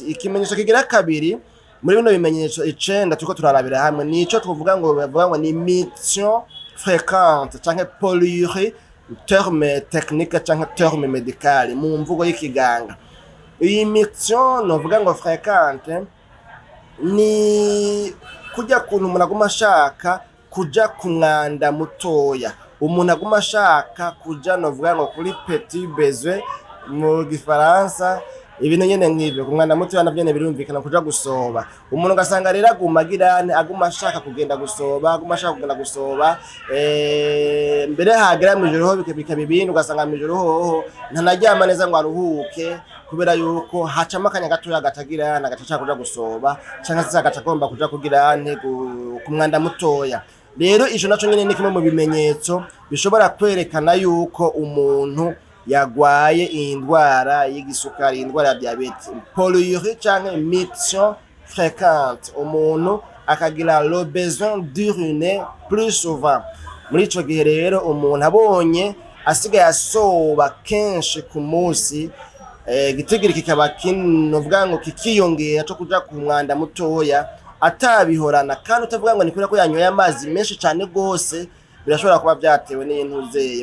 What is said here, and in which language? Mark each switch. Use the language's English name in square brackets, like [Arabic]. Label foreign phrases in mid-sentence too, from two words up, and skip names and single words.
[Rundi] Ikimenyetso kigira kabiri muri bino bimenyetso 9 turiko turarabira hamwe nico tuvuga ngo bavuga ngo ni [French] mission fréquente [Rundi] canke polyurie, [French] terme technique [Rundi] canke [French] terme médical [Rundi] mu mvugo y'ikiganga. Iyi mission novuga ngo fréquente ni kujya kuntu umuntu aguma ashaka kuja ku mwanda mutoya, umuntu aguma ashaka kuja novuga ngo kuri [French] petit besoin [Rundi] mu gifaransa, ibintu nyene nk'ivyo ku mwanda mutoya navyo birumvikana kuja gusoba. Umuntu ugasanga rero aguma ashaka kugenda gusoba, mbere hagera mw'ijoro ho bikaba ibintu, ugasanga mw'ijoro hoho ntanaryama neza ngo aruhuke kubera yuko hacamo akanya gatoya agaca kuja gusoba canke se agaca agomba kuja kugira ku mwanda mutoya. Rero ico naco nyene ni kimwe mu bimenyetso bishobora kwerekana yuko umuntu yagwaye indwara y'igisukari, indwara ya diabete. Polyurie canke [French] mission fréquente, [Rundi] umuntu akagira [French] le besoin d'uriner plus souvent. [Rundi] Muri ico gihe rero umuntu abonye asigaye asoba kenshi ku munsi, gitigiri kikaba kinovuga ngo kikiyongera cyo kuja ku mwanda mutoya atabihorana, kandi utavuga ngo ni kubera ko yanyoye amazi menshi cyane gose, birashobora kuba byatewe n'intuzeye.